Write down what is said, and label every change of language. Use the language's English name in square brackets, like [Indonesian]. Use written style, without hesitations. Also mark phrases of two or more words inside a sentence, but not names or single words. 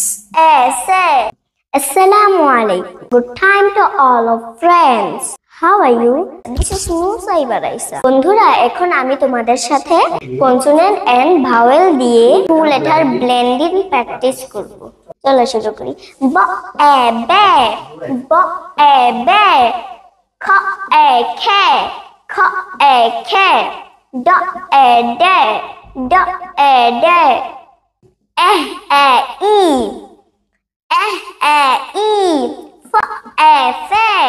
[Arabic] say. السلام عليكم. [English] Good time to all of friends. How are you? This is Nusaiba Raisa. [Bangla] বন্ধুরা এখন আমি তোমাদের সাথে [English] consonant and vowel [Bangla] দিয়ে [English] two letter blending practice [Bangla] করব। চলো শুরু করি। ব এ বে, ব এ বে, খ এ খে, খ এ খে, ড এ ডে, ড এ ডে, এ এ ই, এ এ ই, ফ এ ফে,